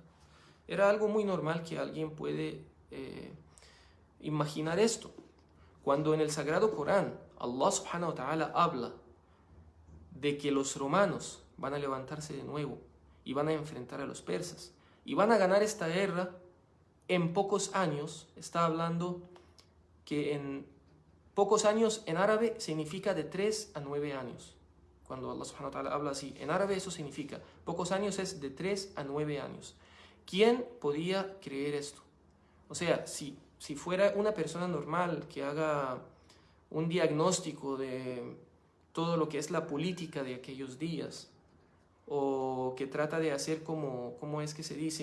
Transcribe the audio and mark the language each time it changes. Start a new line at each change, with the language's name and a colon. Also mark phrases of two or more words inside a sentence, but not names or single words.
Spanish: Era algo muy normal que alguien puede imaginar esto. Cuando en el Sagrado Corán
Arabic: الله سبحانه وتعالى
Spanish: habla de que los romanos van a levantarse de nuevo y van a enfrentar a los persas y van a ganar esta guerra en pocos años, está hablando que en pocos años en árabe significa de 3 a 9 años. Cuando
Arabic: الله سبحانه وتعالى
Spanish: habla así, en árabe eso significa, pocos años es de 3 a 9 años. ¿Quién podía creer esto? O sea, si fuera una persona normal que haga un diagnóstico de todo lo que es la política de aquellos días, o que trata de hacer ¿cómo es que se dice?